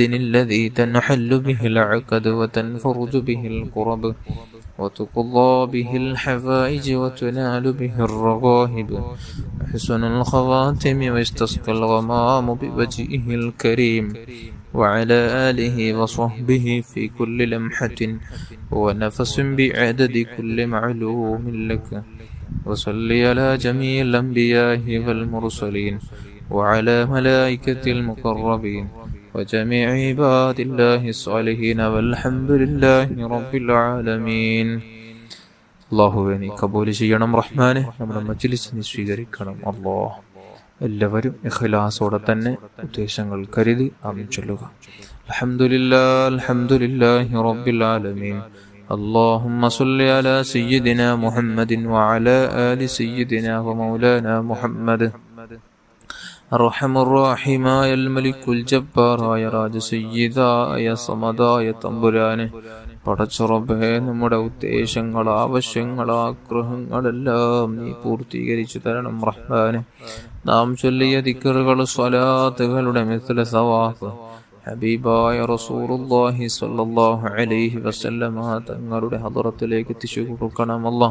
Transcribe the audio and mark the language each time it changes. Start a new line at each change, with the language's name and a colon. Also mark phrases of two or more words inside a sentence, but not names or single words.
Arabic: الذي تنحل به العقد وتنفرج به الكرب وتقضى به الحوائج وتنال به الرغائب وحسن الخواتم واستسقى الغمام بوجهه الكريم وعلى آله وصحبه في كل لمحة ونفس بعدد كل معلوم لك. وصل على جميع الأنبياء والمرسلين وعلى ملائكة المقربين وجميع عباد الله الصالحين والحمد لله رب العالمين.
Malayalam: അള്ളാഹുവേ നീ കബൂൽ ചെയ്യണം റഹ്മാനെ, നമ്മുടെ മജ്‌ലിസ് നീ സ്വീകരിക്കണം അല്ലാഹ്. എല്ലാവരും ഇഖ്ലാസോടെ തന്നെ ഉദ്ദേശങ്ങൾ കരുതി ആമീൻ ചൊല്ലുക.
Arabic: الحمد لله الحمد لله رب العالمين. اللهم صل على سيدنا محمد وعلى آل سيدنا ومولانا محمد.
Malayalam: അർഹമുർറഹീമായ മലിക്കുൽ ജബ്ബാറായ രാജസയ്യിദായ സമദായ തമ്പുരാനെ, പടച്ചുറബേ, നമ്മുടെ ഉദ്ദേശങ്ങൾ, ആവശ്യങ്ങൾ, ആഗ്രഹങ്ങളെല്ലാം നീ പൂർത്തീകരിച്ചു തരണം റഹ്മാനെ. നാം ചൊല്ലിയ ദിക്റുകൾ, സ്വലാത്തുകളുടെ
Arabic: مثل ثواب
Malayalam: ഹബീബായ റസൂലുള്ളാഹി
Arabic: صلى الله عليه وسلم
Malayalam: തങ്ങളുടെ ഹദറത്തിലേക്ക് എത്തിച്ചു കൊടുക്കണം അല്ലാഹ്.